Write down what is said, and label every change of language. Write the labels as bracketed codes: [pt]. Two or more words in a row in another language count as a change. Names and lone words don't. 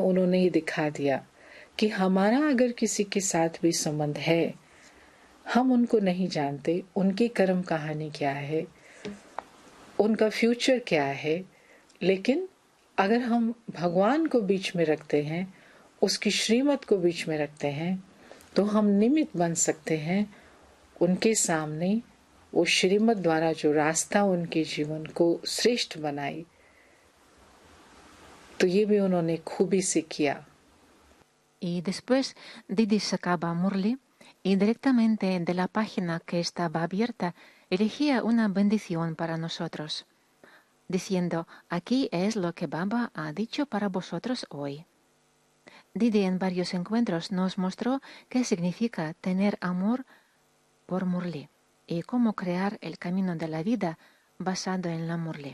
[hi] उन्होंने ये दिखा दिया कि हमारा अगर किसी के साथ भी संबंध है, हम उनको नहीं जानते, उनकी कर्म कहानी क्या है, उनका फ्यूचर क्या है, लेकिन अगर हम भगवान को बीच में रखते हैं, उसकी श्रीमत को बीच में रखते हैं, तो हम निमित्त बन सकते हैं उनके सामने, वो श्रीमत द्वारा जो रास्ता उनके जीवन को श्रेष्ठ बनाई। तो ये भी उन्होंने खूबी से किया। [es] Y después Didi sacaba Murli y directamente de la página que estaba abierta elegía una bendición para nosotros, diciendo, aquí es lo que Baba ha dicho para vosotros hoy. Didi en varios encuentros nos mostró qué significa tener amor por Murli y cómo crear el camino de la vida basado en la Murli.